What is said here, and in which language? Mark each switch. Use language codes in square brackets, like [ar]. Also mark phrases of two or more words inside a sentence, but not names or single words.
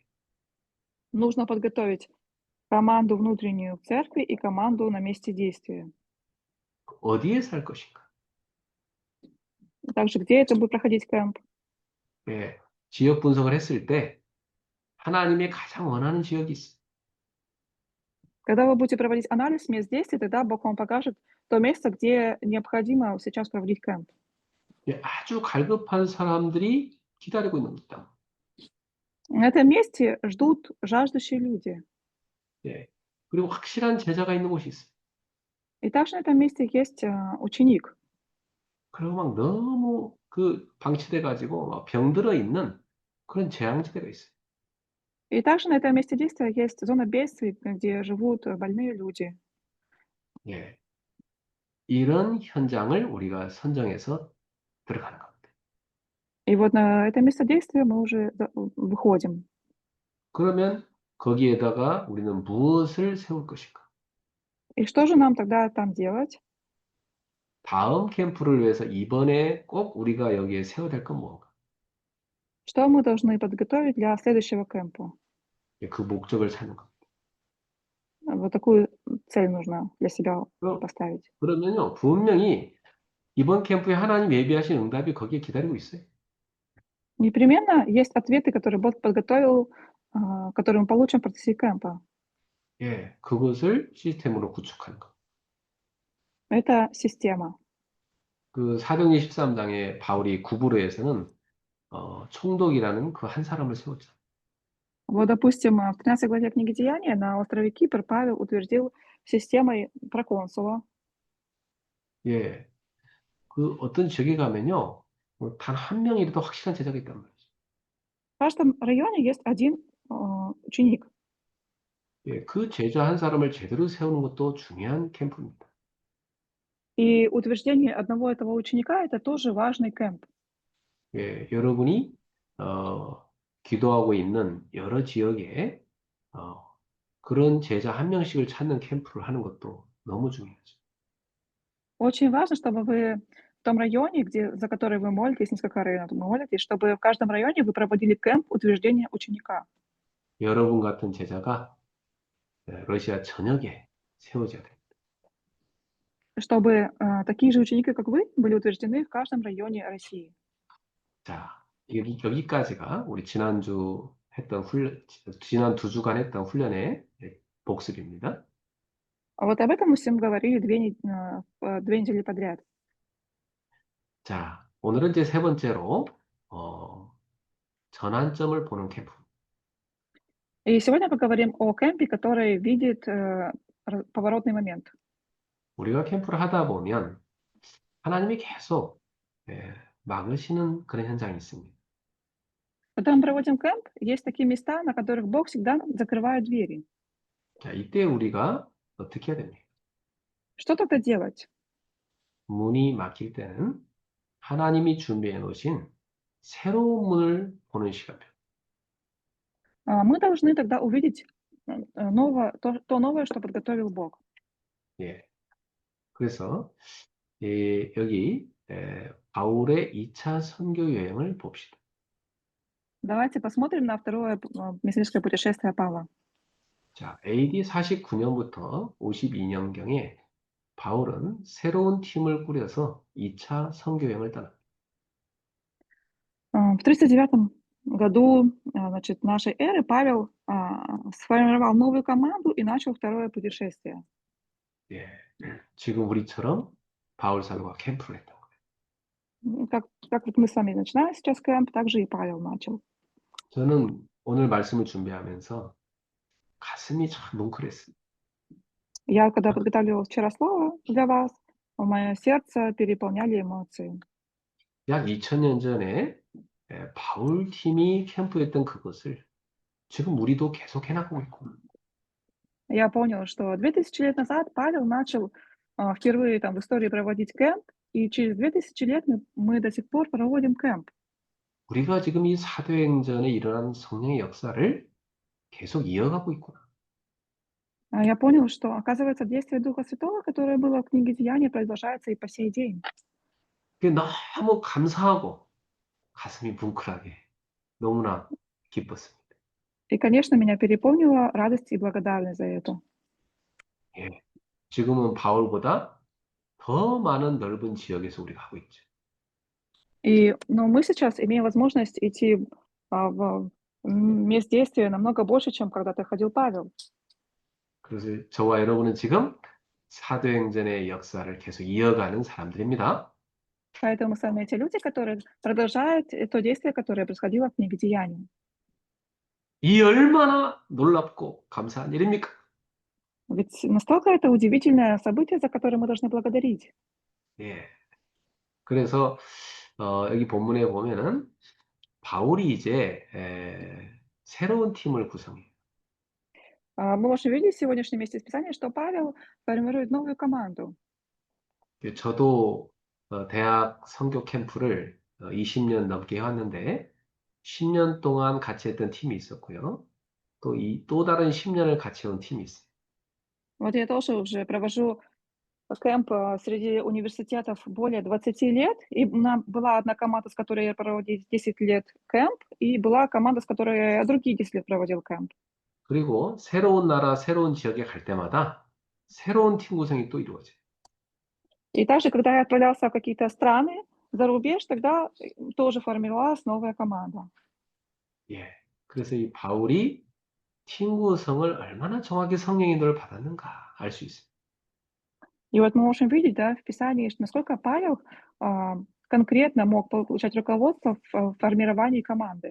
[ru] Нужно подготовить команду внутреннюю в церкви и команду на месте действия. [ko] 어디에서 할 것인가? [ru] Также, где это будет проходить кемп? [ko] 예, 지역 분석을 했을 때 하나님의 가장 원하는 지역이 있어요. [ru] Когда вы будете проводить анализ мест действий, тогда Бог вам покажет то место, где необходимо сейчас проводить кемп. [ko] 예, 아주 갈급한 사람들이 기다리고 있는 겁니다. [ru] На этом месте ждут жаждущие люди. [ko] 예, 그리고 확실한 제자가 있는 곳이 있어요. [ru] И также на этом месте есть ученик. [ko] 그리고 막 너무 그 방치돼 가지고 막 병들어 있는 그런 재앙지대가 있어요. [ru] И также на этом месте действия есть зона бедствий, где живут больные люди. [ko] 예, 이런 현장을 우리가 선정해서 들어가는 겁니다. [ru] И вот на это место действия мы уже выходим. [ko] 그러면 거기에다가 우리는 무엇을 세울 것인가? [ru] И что же нам тогда там делать? [ko] 다음 캠프를 위해서 이번에 꼭 우리가 여기에 세워야 될 건 뭔가? [ru] Что мы должны подготовить для следующего кемпа? [ko] 예, 그 목적을 찾는 겁니다. [ru] Вот такую цель нужно для себя [ko] 그럼, [ru] поставить. [ko] 그러면요, 분명히 이번 캠프에 하나님 예비하신 응답이 거기에 기다리고 있어요. [ru] Непременно есть ответы, которые Бог подготовил, которые мы получим в процессе кемпа. [ko] 예, 그것을 시스템으로 구축하는 것. [ru] Это система. [ko] 그 사도행전 13장에 바울이 구브로에서는 총독이라는 그 한 사람을 세웠죠. [ru] Вот, допустим, в 13 главе книги Деяния на острове Кипр Павел утвердил системой проконсула. [ko] 예, 그 어떤 지역에 가면요, 단 한 명이라도 확실한 제자가 있단 말이죠. [ru] В каждом районе есть один ученик. [ko] 예, 그 제자 한 사람을 제대로 세우는 것도 중요한 캠프입니다. [ru] И утверждение одного этого ученика– это тоже важный кемп. [ko] 예, 여러분이 기도하고 있는 여러 지역에 그런 제자 한 명씩을 찾는 캠프를 하는 것도 너무 중요하죠. [ru] Очень важно, чтобы вы в том районе, за который вы молитесь, несколько районов вы молитесь, чтобы в каждом районе вы проводили кемп утверждения ученика, [ko] 여러분 같은 제자가 러시아 전역에 세워져야 됩니다. [ru] чтобы такие же ученики, как вы, были утверждены в каждом районе России. [ko] 자, 여기까지가 우리 지난 2주간 했던 훈련의 복습입니다. [ru] А вот об этом мы всем говорили 2 недели подряд. [ko] 자, 오늘은 이제 세 번째로, 전환점을 보는 캠프. [ru] И сегодня поговорим о кемпе, который видит поворотный момент. [ko] 우리가 캠프를 하다 보면 하나님이 계속 막으시는 그런 현상이 있습니다. [ru] Когда мы проводим кемп, есть такие места, на которых Бог всегда закрывает двери. [ko] 자, 이때 우리가 어떻게 해야 됩니까? [ru] Что тогда делать? [ko] 문이 막힐 때는 하나님이 준비해 놓으신 새로운 문을 보는 시간. [ru] Мы должны тогда увидеть то новое, что подготовил Бог. [ko] 예. 그래서 여기 바울의 2차 선교 여행을 봅시다. [ru] Давайте посмотрим на второе миссионерское путешествие Павла. [ko] 자, AD 49년부터 52년경에 바울은 새로운 팀을 꾸려서 2차 선교 여행을 떠납니다. [ru] В 39 году, значит, нашей эры Павел сформировал новую команду и начал второе путешествие. [ko] 예. 지금 우리처럼 바울 사도가 캠프를 했던 거예요. [ru] Как вот мы с вами начинаем сейчас кемп, так же и Павел начал. [ko] 저는 오늘 말씀을 준비하면서 가슴이 참 뭉클했어요. [ru] Я, когда подготавливала вчера слово для вас, мое сердце переполняли эмоции. [ko] 약 2000년 전에 바울 팀이 캠프했던 그것을 지금 우리도 계속 해나가고 있고. [ru] Я понял, что 2000 лет назад Павел начал впервые в истории проводить кемп, и через 2000 лет мы до сих пор проводим кемп. [ko] 우리가 지금 이 사도행전에 일어난 성령의 역사를 계속 이어가고 있구나. [ru] Я понял, что, оказывается, действие Духа Святого, которое было в книге Деяний, продолжается и по сей день. [ko] 그게 너무 감사하고 가슴이 뭉클하게 너무나 기뻤습니다. [ru] И, конечно, меня переполнила радость и благодарность за это. [ko] 예. 지금은 바울보다 더 많은 넓은 지역에서 우리가 하고 있죠. [ru] Но мы сейчас имеем возможность идти в мест действия намного больше, чем когда-то ходил Павел. [ko] 그래서 저와 여러분은 지금 사도행전의 역사를 계속 이어가는 사람들입니다. [ru] Поэтому мы с вами те люди, которые продолжают то действие, которое происходило в книге Деяний. [ko] 이 얼마나 놀랍고 감사한 일입니까? [ru] Ведь настолько это удивительное событие, за которое мы должны благодарить. [ko] 예. 그래서 여기 본문에 보면은 바울이 이제 새로운 팀을 구성해요. [ru] Мы можем видеть в сегодняшнем месте Писания, что Павел формирует новую команду. [ko] 저도 대학 선교 캠프를 20년 넘게 해왔는데 10년 동안 같이 했던 팀이 있었고요. 또 다른 10년을 같이 해온 팀이 있어요. [ru] Вот я тоже уже провожу кемп среди университетов более 20 лет, и у нас была одна команда, с которой я проводил 10 лет кемп, и была команда, с которой я другие 10 лет проводил кемп. [ko] 그리고 새로운 на라, 새로운 지역에 갈 때마다 새로운 팀 구성이 또 이루어져요. [ru] И также, когда я отправлялся в какие-то страны за рубеж, тогда тоже формировалась новая команда. [ko] 예. 그래서 이 바울이 팀 구성을 얼마나 정확히 성령의 인도를 받았는가 알 수 있어요. [ru] И вот мы можем видеть, да, в Писании, насколько Павел конкретно мог получать руководство в формировании команды.